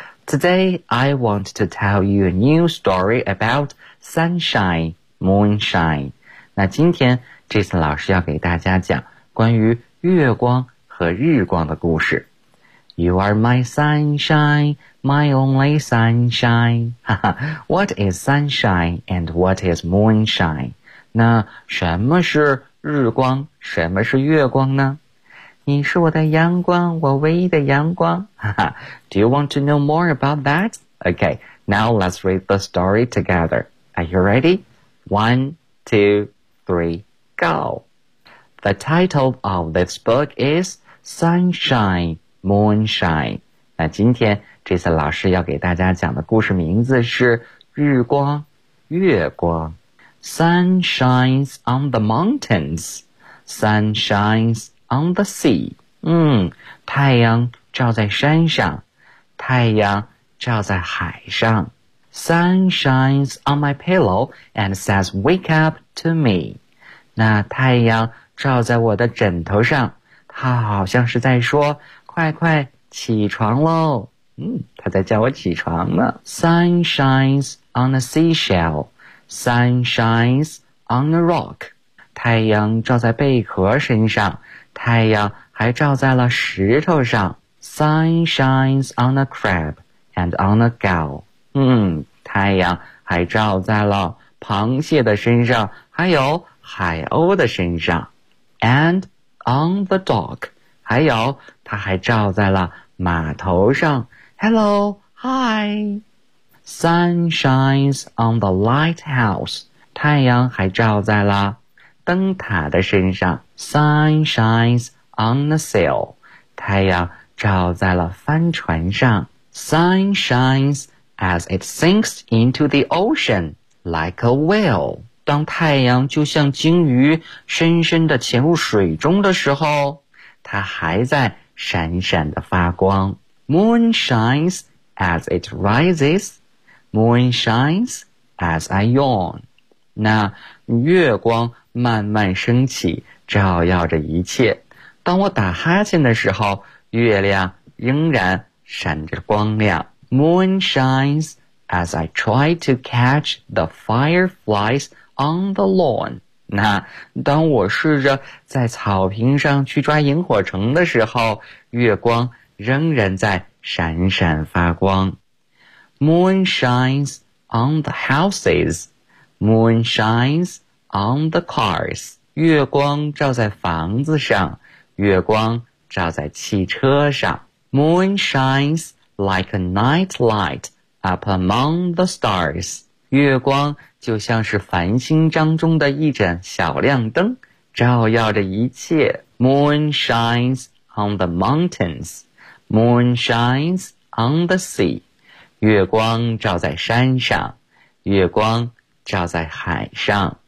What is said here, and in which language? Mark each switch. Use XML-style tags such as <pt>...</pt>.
<en>Today, I want to tell you a new story about sunshine, moonshine.</en> <zh>那今天 Jason 老师要给大家讲关于月光和日光的故事。</zh> <en>You are my sunshine, my only sunshine. What is sunshine and what is moonshine?</en> <zh>那什么是日光，什么是月光呢？你是我的阳光，我唯一的阳光。</zh> <en>Do you want to know more about that? Okay, now let's read the story together. Are you ready? One, two, three, go! The title of this book is Sunshine, Moonshine.</en> <zh>那今天这次老师要给大家讲的故事名字是日光，月光。</zh> <en>Sun shines on the mountains. Sun shines on the sea.</en> <zh>太阳照在山上，太阳照在海上。</zh> <en>Sun shines on my pillow and says, wake up to me.</en> <zh>那太阳照在我的枕头上，它好像是在说，快快起床咯。它在叫我起床呢。</zh> <en>Sun shines on a seashell. Sun shines on a rock.</en> <zh>太阳照在贝壳身上，太阳还照在了石头上。</zh> <en>Sun shines on a crab and on a gull.</en> <zh>太阳还照在了螃蟹的身上，还有海鸥的身上。</zh> <en>and on the dock.</en> <zh>还有，它还照在了码头上。</zh> <en>Hello, hi. Sun shines on the lighthouse.</en> <zh>太阳还照在了灯塔的身上。</zh> <en>Sun shines on the sail.</en> <zh>太阳照在了帆船上。</zh> <en>Sun shines as it sinks into the ocean, like a whale.</en> <zh>当太阳就像鲸鱼深深地潜入水中的时候，它还在闪闪地发光。</zh> <en>Moon shines as it rises. Moon shines as I yawn.</en> <zh>那月光慢慢升起，照耀着一切。当我打哈欠的时候，月亮仍然闪着光亮。</zh> <en>Moon shines as I try to catch the fireflies on the lawn.</en> <zh>那当我试着在草坪上去抓萤火虫的时候，月光仍然在闪闪发光。</zh> <en>Moon shines on the houses. Moon shines on the cars.</en> <zh>月光照在房子上，月光照在汽车上。</zh> <en>Moon shines like a night light up among the stars.</en> <zh>月光就像是繁星当中的一盏小亮灯，照耀着一切。</zh> <en>Moon shines on the mountains. Moon shines on the sea.</en> <zh>月光照在山上，月光照在海上。</zh>